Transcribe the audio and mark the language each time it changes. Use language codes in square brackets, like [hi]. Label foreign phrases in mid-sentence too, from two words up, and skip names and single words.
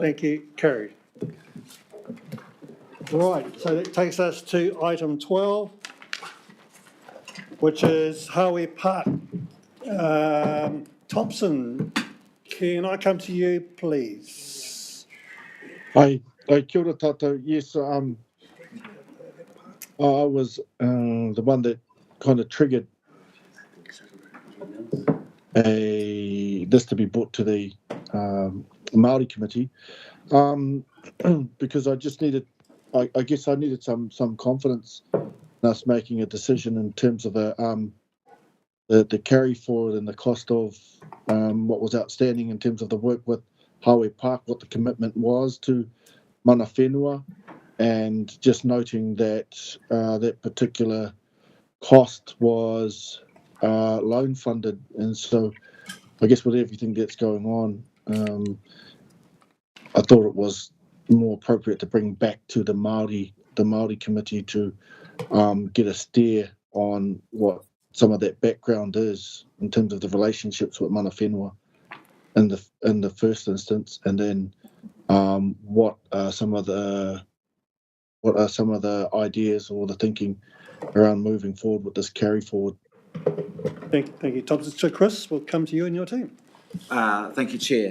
[en] Thank you. Carried. Right, so that takes us to item 12, which is Hawke Park. Thompson, can I come to you, please? Hi, [mi] kia ora tātou. [en] Yes, I was the one that kind of triggered this to be brought to the Māori committee, because I just needed, I guess I needed some confidence in us making a decision in terms of the carry forward and the cost of what was outstanding in terms of the work with Hawke Park, what the commitment was to [mi] mana whenua, [en] and just noting that that particular cost was loan funded, and so I guess with everything that's going on, I thought it was more appropriate to bring back to the Māori committee to get a steer on what some of that background is in terms of the relationships with [mi] mana whenua [en] in the first instance, and then what are some of the ideas or the thinking around moving forward with this carry forward. Thank you, Thompson. So Chris, we'll come to you and your team. Thank you, Chair.